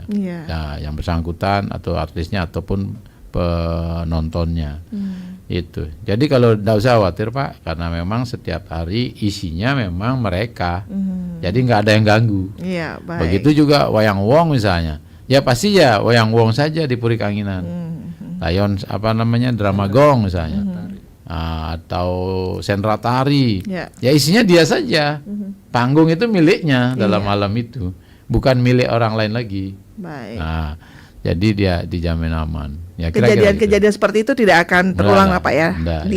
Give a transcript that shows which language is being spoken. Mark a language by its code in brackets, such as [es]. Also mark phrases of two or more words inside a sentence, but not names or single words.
[id] Nah, yang bersangkutan atau artisnya ataupun penontonnya. Itu. Jadi kalau tidak usah khawatir Pak, karena memang setiap hari isinya memang mereka. Jadi nggak ada yang ganggu. Begitu juga wayang wong misalnya. Ya pasti ya wayang wong saja di Puri Kanginan. Layon drama gong misalnya. Atau sentra tari. Ya isinya dia saja. Panggung itu miliknya dalam malam itu, bukan milik orang lain lagi. Nah, jadi dia dijamin aman. Ya, kejadian-kejadian seperti itu tidak akan terulang Pak ya, diminimalisir.